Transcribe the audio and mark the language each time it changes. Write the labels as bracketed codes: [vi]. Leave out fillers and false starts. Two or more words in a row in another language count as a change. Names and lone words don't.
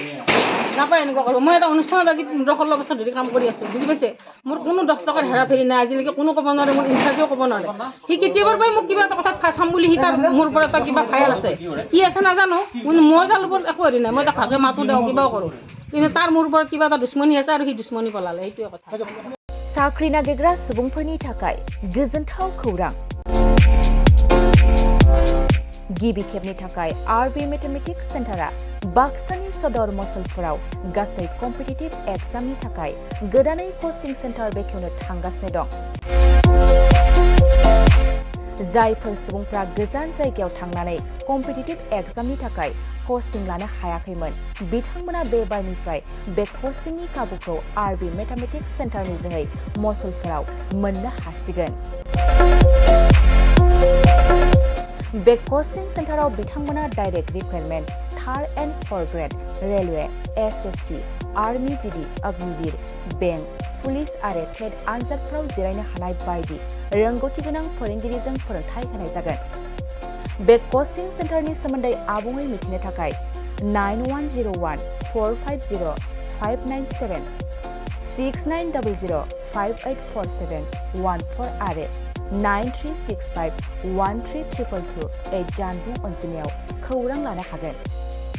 [as] মই এটা অনুষ্ঠানত আজি 15-16 বছৰ ধৰি কাম কৰি আছোঁ, বুজি পাইছে? মোৰ কোনো 10 টকাৰ হেৰা ফেৰি নাই, আজিলৈকে কোনো ক'ব নোৱাৰে, মোৰ ইনচাৰ্জেও ক'ব নোৱাৰে। সি কেতিয়াবাৰ পৰাই মোক কিবা এটা কথাত ফাঁচাম বুলি সি তাৰ মোৰ পৰা এটা কিবা ফায়াল আছে, কি আছে নাজানো, কিন্তু মই তাৰ ওপৰত একো হেৰি নাই, মই তাক ভালকৈ মাতো দিওঁ, কিবাও কৰোঁ, কিন্তু তাৰ মোৰ ওপৰত কিবা এটা দুশ্মনী আছে আৰু সি দুশ্মনী পলালে, সেইটোৱে কথা। [brx] साख्रि नागिरग्रा सुबुंफोरनि थाखाय गोजोनथाव खौरां। गिबि खेबनि थाखाय आरबि मेथमेटिक्स सेन्टारा बाक्सानि सदर मसलपुराव गासै कम्पिटिटिभ एग्जामनि थाखाय गोदानै कचिं सेन्टार बेखेवनो थांगासिनो दं। जायफोर सुबुंफ्रा गोजान जायगायाव थांनानै कम्पिटिटिभ एग्जामनि थाखाय कचिं लानो हायाखैमोन, बिथांमोना बे बारनिफ्राय बे कचिंनि खाबुखौ आरबि मेथमेटिक्स सेन्टारनि जोहै मसलपुराव मोननो हासिगोन। बे कचिं सेन्टाराव बिथांमोना डाइरेक्ट रिक्रुटमेन्ट, [en] 3rd and 4th [brx] ग्रेड, रेलवे, एसएससी, आर्मी जीडी, अग्निवीर, बेंक, पुलिस आरो टेट आनजादफोराव जिरायनो हानाय बायदि रोंगौथि गोनां फोरोंगिरिजों फोरोंथाय होनाय जागोन। बे कचिं सेन्टारनि सोमोन्दै आबुङै मिथिनो थाखाय 9101-450-597, 6900-584714 आरो 9365-13222 जानबुं अनजिमायाव खौरां लानो हागोन।